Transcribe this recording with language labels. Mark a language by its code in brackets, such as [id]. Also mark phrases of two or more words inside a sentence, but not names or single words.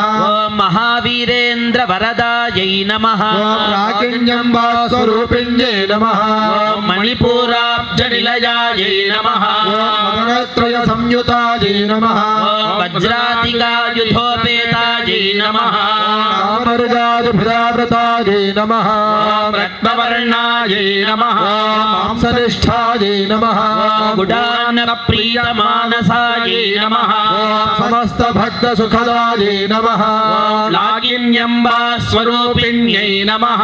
[sa] ఓం మహావీరేంద్ర వరదాయై నమః ఓం రాకిణ్యంబా స్వరూపిణ్యై నమః ఓం మణిపూరాబ్జ నిలయాయై నమః ఓం మదనత్రయ సంయుతాయై నమః ఓం వజ్రాతికాయుధోపేతాయై నమః मृगादिभिरावृतायै नमः रक्तवर्णायै नमः मांसनिष्ठायै नमः गुडानप्रीतमानसायै नमः समस्तभक्तसुखदायै नमः लागिन्यम्बास्वरूपिण्यै नमः